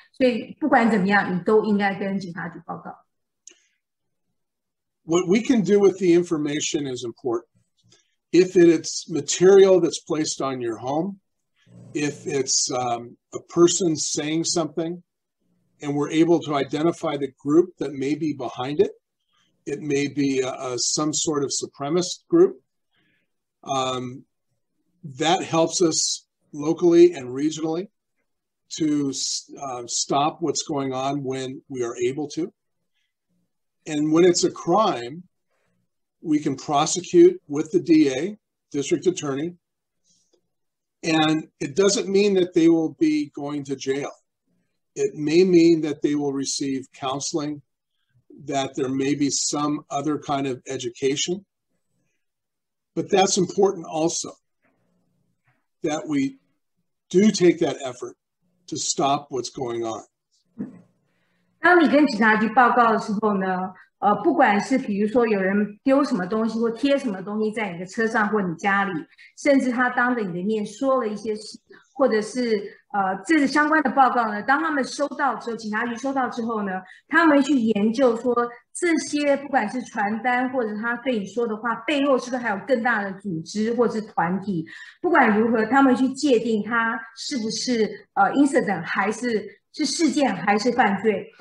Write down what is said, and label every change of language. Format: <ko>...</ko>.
<zh>所以不管怎么样，你都应该跟警察局报告。</zh> <en>What we can do with the information is important. If it's material that's placed on your home, if it's a person saying something, and we're able to identify the group that may be behind it. It may be some sort of supremacist group. That helps us locally and regionally to stop what's going on when we are able to. And when it's a crime, we can prosecute with the DA, district attorney, and it doesn't mean that they will be going to jail. It may mean that they will receive counseling, that there may be some other kind of education. But that's important also, that we do take that effort to stop what's going on.</en> <zh>当你跟警察局报告的时候呢，不管是比如说有人丢什么东西或贴什么东西在你的车上或你家里，甚至他当着你的面说了一些事，或者是这是相关的报告呢，当他们收到之后，警察局收到之后呢，他们去研究说这些不管是传单或者他对你说的话背后是不是还有更大的组织或是团体，不管如何，他们去界定它是不是incident 还是事件还是犯罪。</zh>